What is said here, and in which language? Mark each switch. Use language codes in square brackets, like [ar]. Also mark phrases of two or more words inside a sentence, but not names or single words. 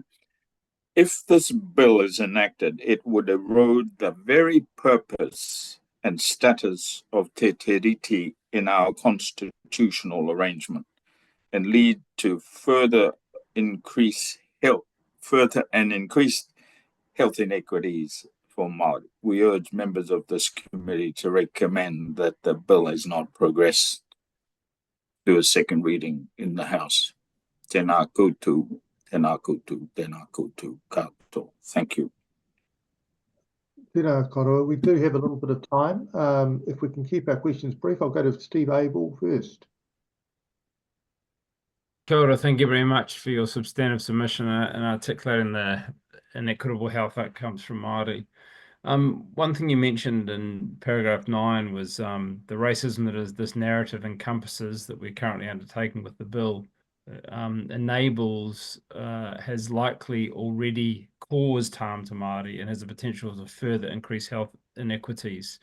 [en] If this bill is enacted, it would erode the very purpose and status of Te Tiriti in our constitutional arrangement and lead to further increased health inequities for Māori. We urge members of this committee to recommend that the bill has not progressed to a second reading in the House. [mi] Tēnā koutou, tēnā koutou, tēnā koutou katoa. [en] Thank you. [mi] Tēnā koroa. [en] We do have a little bit of time. If we can keep our questions brief, I'll go to Steve Abel first. [mi] Kia ora, [en] thank you very much for your substantive submission and articulating the inequitable health outcomes from Māori. One thing you mentioned in paragraph 9 was the racism that is this narrative encompasses that we're currently undertaking with the bill enables, has likely already caused harm to Māori and has the potential to further increase health inequities.